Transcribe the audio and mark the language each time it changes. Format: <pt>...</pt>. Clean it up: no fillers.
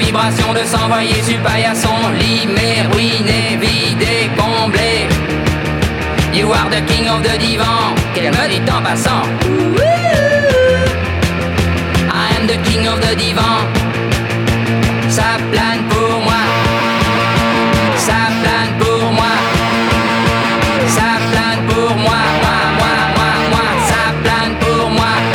<fr>frustration de s'envoyer sur paillasson. Limer, ruiner, vider, combler.</fr> <en>You are the king of the divan.</en> <fr>Qu'elle me dit en passant.</fr> <en>I am the king of the divan.</en> <fr>Ça plane pour moi. Ça plane pour moi. Ça plane pour moi. Moi, moi, moi, moi. Ça plane pour moi.</fr>